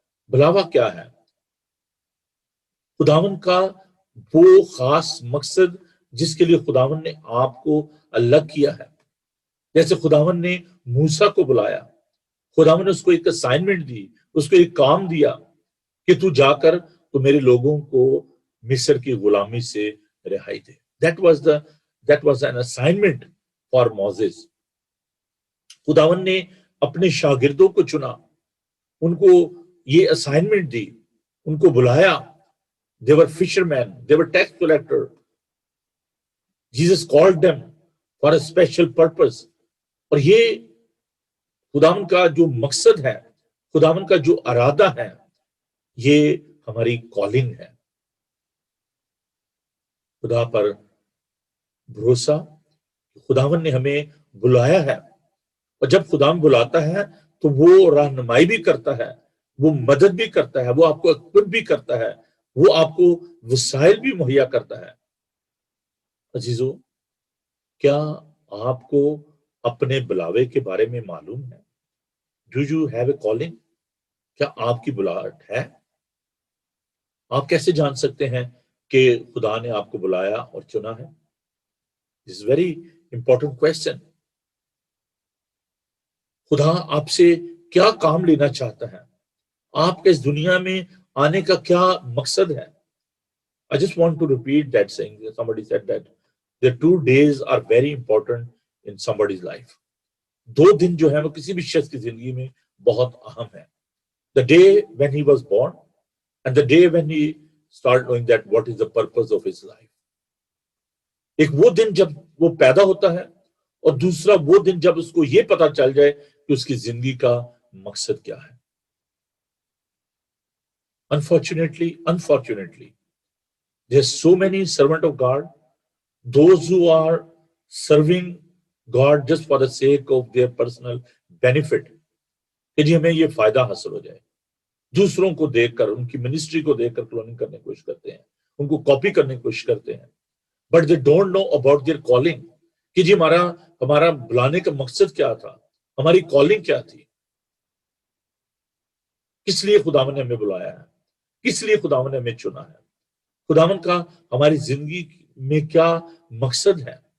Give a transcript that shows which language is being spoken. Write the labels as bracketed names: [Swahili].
[Urdu] بلاوا کیا ہے؟ خداوند کا وہ خاص مقصد جس کے لیے خداوند نے آپ کو الگ کیا ہے. جیسے خداوند نے موسیٰ کو بلایا، خداوند نے اس کو ایک اسائنمنٹ دی، اس کو ایک کام دیا کہ تو جا کر تو میرے لوگوں کو مصر کی غلامی سے رہائی دے. [English] That was an assignment for Moses. [Urdu] خداوند نے اپنے شاگردوں کو چنا، ان کو یہ اسائنمنٹ دی، ان کو بلایا. [English] They were fishermen, they were tax collector. Jesus called them for a special purpose. [Urdu] اور یہ خداوند کا جو مقصد ہے، خداوند کا جو ارادہ ہے، یہ ہماری کالنگ ہے. خدا پر بھروسہ، خداوند نے ہمیں بلایا ہے، اور جب خداوند بلاتا ہے تو وہ رہنمائی بھی کرتا ہے، وہ مدد بھی کرتا ہے، وہ آپ کو اکوپ بھی کرتا ہے، وہ آپ کو وسائل بھی مہیا کرتا ہے. عزیزو، کیا آپ کو اپنے بلاوے کے بارے میں معلوم ہے؟ [English] Do you have a calling؟ [Urdu] کیا آپ کی بلاہٹ ہے؟ آپ کیسے جان سکتے ہیں کہ خدا نے آپ کو بلایا اور چنا ہے؟ [English] This is very important question. [Urdu] خدا آپ سے کیا کام لینا چاہتا ہے؟ آپ کے اس دنیا میں آنے کا کیا مقصد ہے؟ [English] I just want to repeat that saying. Somebody said that the 2 days are very important in somebody's life. [Urdu] 2 دن جو ہے وہ کسی بھی شخص کی زندگی میں بہت اہم ہے. [English] The day when he was born and the day when he started knowing that what is the purpose of his life. [Urdu] ایک وہ دن جب وہ پیدا ہوتا ہے، اور دوسرا وہ دن جب اس کو یہ پتا چل جائے کہ اس کی زندگی کا مقصد کیا ہے. [English] Unfortunately, there's so many servant of God, those who are serving God just for the sake of their personal benefit, [Urdu] کہ جی ہمیں یہ فائدہ حاصل ہو جائے. دوسروں کو دیکھ کر، ان کی منسٹری کو دیکھ کر کلوننگ کرنے کی کوشش کرتے ہیں، ان کو کاپی کرنے کی کوشش کرتے ہیں. [English] but they don't know about their calling, [Urdu] کہ جی ہمارا بلانے کا مقصد کیا تھا، ہماری کالنگ کیا تھی، کس لیے خداوند نے ہمیں بلایا ہے، کس لیے خداوند نے ہمیں چنا ہے، خداوند کا ہماری زندگی میں کیا مقصد ہے.